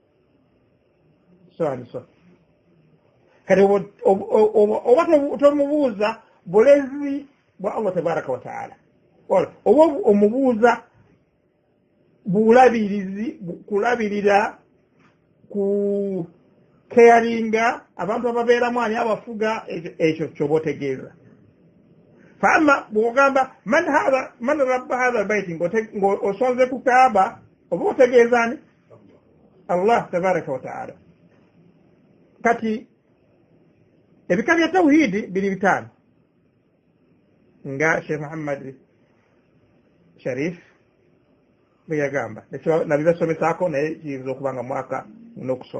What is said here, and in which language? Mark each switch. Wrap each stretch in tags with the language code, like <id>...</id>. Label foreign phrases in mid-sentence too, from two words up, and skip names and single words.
<lg>so kati oba tomubuuza bulezi bwa</lg> <ar>الله تبارك وتعالى,</ar> <lg>oba omubuuza bulabirizi, kulabirira, ku caringa abantu ababeeramu, ani abafuga, ekyo kyoba otegeeza. Fama bw'ogamba</lg> <ar>من رب هذا البيت,</ar> <lg>ng'osonze ku Kaaba, oba otegeeza ani?</lg> <ar>الله تبارك وتعالى.</ar> <lg>Kati ebika bya tawhidi biri bitaano nga Sheikh Muhammad Sharif bwe yagamba, nabibasomesaako naye kiyinza okuba nga mwaka n'okusoma.</lg>